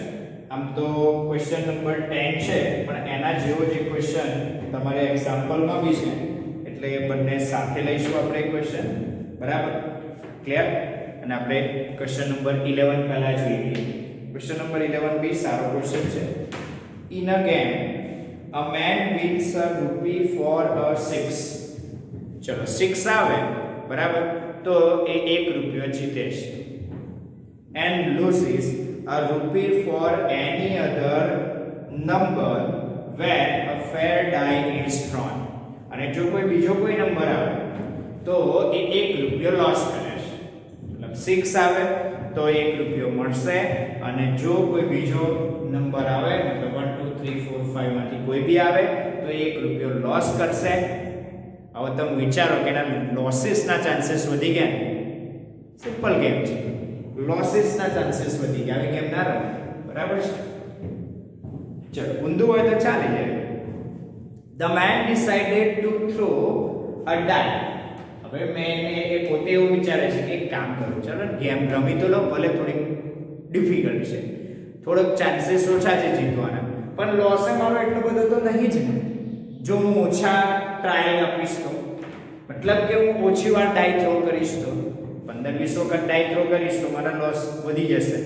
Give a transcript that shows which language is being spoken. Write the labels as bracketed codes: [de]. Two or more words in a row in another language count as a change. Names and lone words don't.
[gu] આમ તો [en] question number [gu] 10 છે પણ એના જેવો જ ક્વેશ્ચન તમારે એક્ઝામ્પલમાં બી છે એટલે એ બંને સાથે લઈશું આપણે ક્વેશ્ચન. બરાબર, ક્લિયર? અને આપણે [en] question number [gu] 11 પહેલા જોઈએ. ક્વેશ્ચન નંબર 11 બી સારો ક્વેશ્ચન છે. [en] in a game a man wins a rupee for a 6. [gu] ચલો 6 આવે બરાબર તો એ 1 રૂપિયો જીતે છે [en] and loses a rupee for any other number when a fair die is thrown. [gu] અને જો કોઈ બીજો કોઈ નંબર આવે તો એ 1 રૂપિયો લોસ કરે છે. મતલબ 6 આવે તો 1 રૂપિયો મળશે અને જો કોઈ બીજો નંબર આવે મતલબ 1 2 3 4 5 માંથી કોઈ બી આવે તો 1 રૂપિયો લોસ કરશે. હવે તમે વિચારો કે એના લોસીસ ના ચાન્સીસ વધી ગયા. સિમ્પલ ગેમ છે, લોસીસ ના ચાન્સીસ વધી ગયા. આવી ગેમ ના રમો, બરાબર છે? ચલો ઊંધું હોય તો ચાલી જાય. [en] The man decided to throw a die. [gu] હવે મેં એ પોતે એવું વિચારે છે કે એક કામ કરું, ચલો ગેમ રમી તો લો, ભલે થોડી ડિફિકલ્ટ છે, થોડોક ચાન્સીસ ઓછા છે જીતવાના, પણ લોસ મારો એટલો બધો તો નહીં જ ને. જો હું ઓછા ટ્રાયલ આપીશ તો મતલબ કે હું ઓછી વાર [en] die throw [gu] કરીશ તો 15-20 વખત [en] die throw [gu] કરીશ તો મારા લોસ વધી જશે.